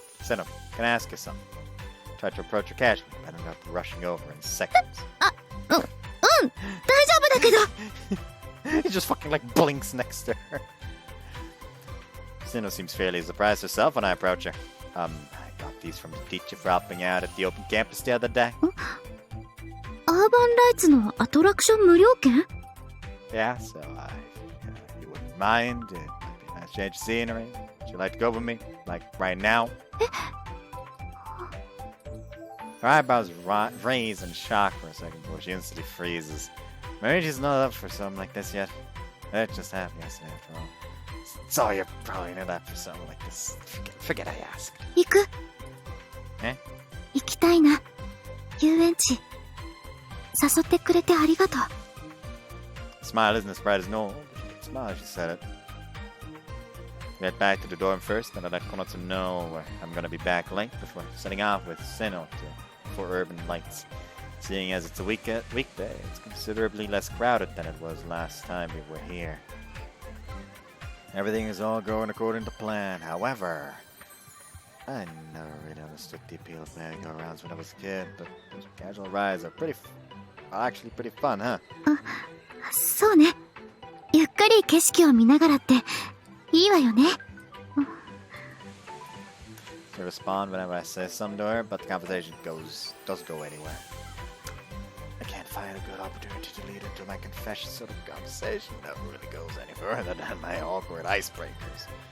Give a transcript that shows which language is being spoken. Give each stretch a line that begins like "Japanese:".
English: Seno, can I ask you something? Tried to approach her casually, but ended up rushing over in seconds.
Japanese: 大丈夫だけど。
English: He just fucking like blinks next to her. Seno seems fairly surprised herself when I approach her. I got these from the teacher for helping out at the open campus the other day.
Japanese: アーバンライツのアトラクション無料券？
English: Yeah, so you wouldn't mind. It might be a nice change of scenery. Would you like to go with me? Like right now? Her eyebrows raise in shock for a second before she instantly freezes. Maybe she's not up for something like this yet. That just happened yesterday after all. So you're probably not up for something like this. Forget I asked.
Japanese: 行く？え？行きたいな。遊園地誘ってくれてありがとう。
English: Smile isn't as bright as normal, but she smiled as she said it. We head back to the dorm first, and I let Konotsu know I'm gonna be back late before setting off with Seno for Urban Lights. Seeing as it's a weekday, it's considerably less crowded than it was last time we were here. Everything is all going according to plan. However, I never really understood the appeal of merry-go-rounds when I was a kid, but those casual rides are actually pretty fun, huh?
Japanese: そうね。ゆっくり景色を見ながらっていいわよね。
English: To respond whenever I say something to her, but the conversation doesn't go anywhere. I can't find a good opportunity to lead into my confession, so the conversation never really goes any further than my awkward icebreakers.